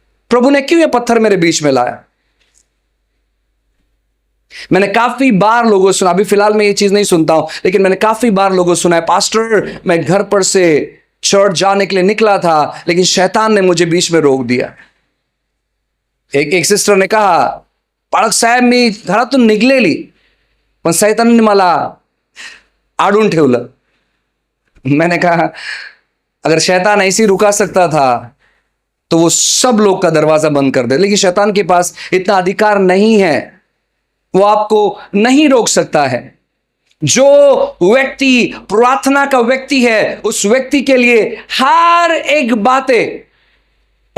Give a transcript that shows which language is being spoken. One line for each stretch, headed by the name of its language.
Hindi: प्रभु ने क्यों ये पत्थर मेरे बीच में लाया? मैंने काफी बार लोगों सुना, अभी फिलहाल मैं ये चीज नहीं सुनता हूं, लेकिन मैंने काफी बार लोगों सुना है, पास्टर मैं घर पर से चर्च जाने के लिए निकला था, लेकिन शैतान ने मुझे बीच में रोक दिया।
Marathi: एक सिस्टर ने कहा, पालक साहेब मी घरातून निघलेली पण शैतानाने मला आडून ठेवलं।
Hindi: मैंने कहा अगर शैतान ऐसे ही रुका सकता था तो वो सब लोग का दरवाजा बंद कर दे, लेकिन शैतान के पास इतना अधिकार नहीं है, वो आपको नहीं रोक सकता है। जो व्यक्ति प्रार्थना का व्यक्ति है उस व्यक्ति के लिए हर एक बातें